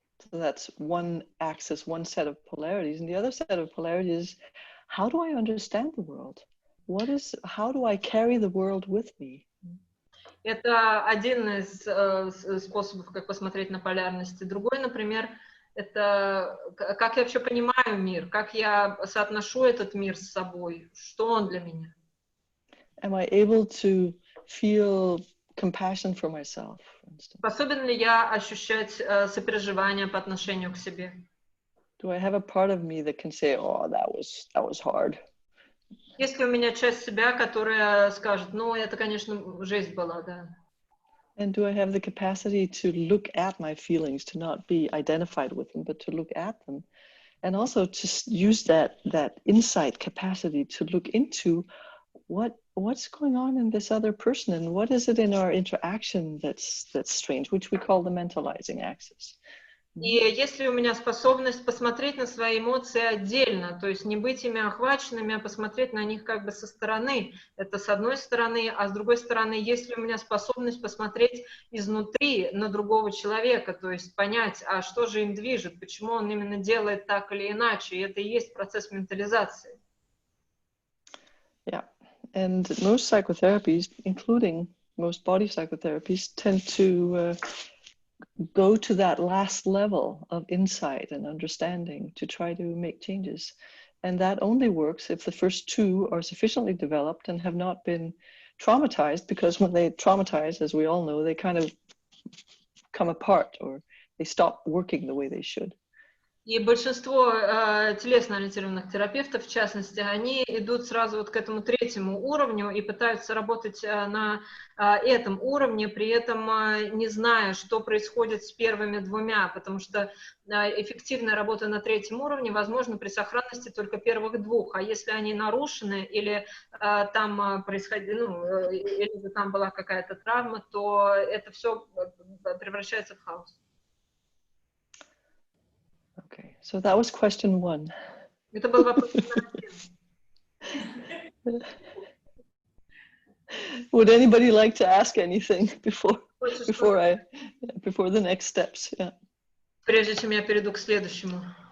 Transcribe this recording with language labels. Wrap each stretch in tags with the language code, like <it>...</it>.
<en>So that's one axis, one set of polarities, and the other set of polarities is how do I understand the world? How do I carry the world with me?</en> <ru>Это один из способов, как посмотреть на полярности. Другой, например, это как я вообще понимаю мир, как я соотношу этот мир с собой, что он для меня.</ru> <en>Am I able to feel compassion for myself, for instance?</en> <ru>Способен ли я ощущать сопереживание по отношению к себе?</ru> <en>Do I have a part of me that can say, "Oh, that was hard"?</en> <ru>Есть ли у меня часть себя, которая скажет, ну, это, конечно, жесть была, да.</ru> <en>And do I have the capacity to look at my feelings, to not be identified with them, but to look at them, and also to use that insight capacity to look into what's going on in this other person, and what is it in our interaction that's strange, which we call the mentalizing axis.</en> <ru>И есть ли у меня способность посмотреть на свои эмоции отдельно, то есть не быть ими охваченными, а посмотреть на них как бы со стороны. Это с одной стороны, а с другой стороны, есть ли у меня способность посмотреть изнутри на другого человека, то есть понять, а что же им движет, почему он именно делает так или иначе. И это и есть процесс ментализации.</ru> <en>Yeah, and most psychotherapies, including most body psychotherapies, tend to go to that last level of insight and understanding to try to make changes. And that only works if the first two are sufficiently developed and have not been traumatized, because when they traumatize, as we all know, they kind of come apart or they stop working the way they should.</en> <ru>И большинство телесно-ориентированных терапевтов, в частности, они идут сразу вот к этому третьему уровню и пытаются работать на этом уровне, при этом не зная, что происходит с первыми двумя, потому что эффективная работа на третьем уровне возможна при сохранности только первых двух, а если они нарушены или там происходило, или там была какая-то травма, то это все превращается в хаос.</ru> <en>Okay, so that was question one.</en> <ru>Это был вопрос.</ru> <en>Would anybody like to ask anything before before the next steps. Yeah.</en> <ru>Прежде чем я перейду к следующему.</ru>